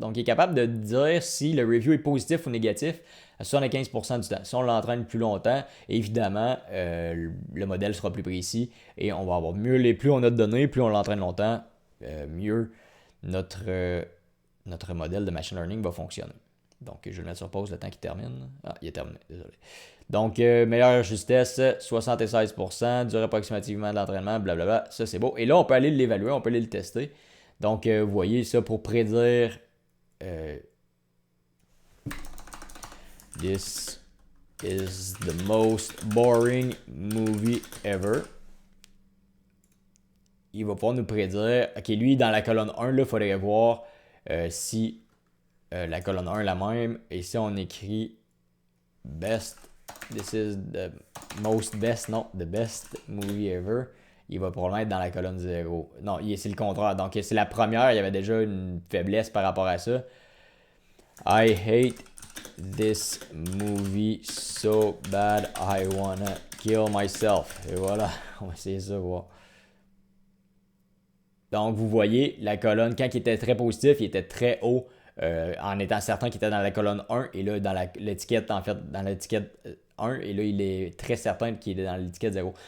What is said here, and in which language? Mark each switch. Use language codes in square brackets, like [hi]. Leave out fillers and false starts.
[fr] Donc, il est capable de dire si le review est positif ou négatif à 75% du temps. Si on l'entraîne plus longtemps, évidemment, le modèle sera plus précis et on va avoir mieux plus on a de données, plus on l'entraîne longtemps, mieux notre, notre modèle de machine learning va fonctionner. Donc, je vais le mettre sur pause le temps qu'il termine. Ah, il est terminé, désolé. Donc, meilleure justesse, 76%, durée approximativement de l'entraînement, blablabla. Ça, c'est beau. Et là, on peut aller l'évaluer, on peut aller le tester. Donc, vous voyez ça pour prédire [en] This is the most boring movie ever. [fr] Il va pouvoir nous prédire, ok, lui, dans la colonne 1, il faudrait voir si la colonne 1 est la même. Et si on écrit best, [en] this is the most best, [fr] non, [en] the best movie ever, [fr] il va probablement être dans la colonne 0. Non, c'est le contraire. Donc, c'est la première, il y avait déjà une faiblesse par rapport à ça. [en] I hate this movie so bad, I wanna kill myself. [fr] Et voilà, on va essayer ça, voir. Donc, vous voyez, la colonne, quand il était très positif, il était très haut en étant certain qu'il était dans la colonne 1. Et là, dans l'étiquette, en fait, dans l'étiquette 1. Et là, il est très certain qu'il est dans l'étiquette 0.